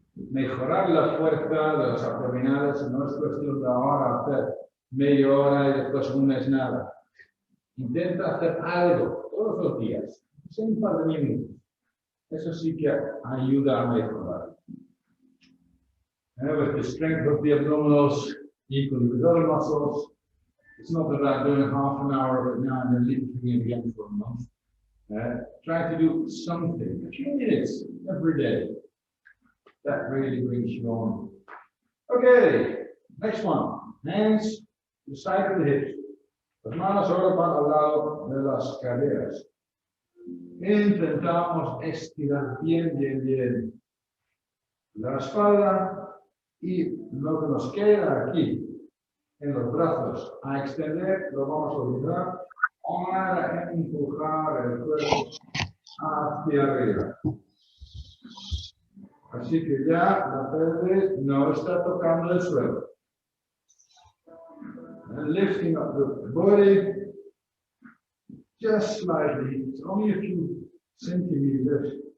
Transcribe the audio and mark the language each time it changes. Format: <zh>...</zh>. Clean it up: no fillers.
<es>Mejorar la fuerza de los abdominales no es cuestión de ahora hacer media hora y después un mes nada. Intenta hacer algo todos los días, un par de minutos. Eso sí que ayuda a mejorar.</es> <en>With the strength of the abdominals, equally with other muscles, it's not about doing half an hour of it now and then leaving again for a month. Try to do something, a few minutes every day. That really brings you on. Okay, next one. Hands to the side of the hips.</en> <es>Las manos ahora van al lado de las caderas. Intentamos estirar bien la espalda y lo que nos queda aquí en los brazos a extender, lo vamos a utilizar para empujar el cuerpo hacia arriba. Así que ya la pelvis no está tocando el suelo.</es> <en>And lifting up the body just slightly, it's only a few centimeters.</en>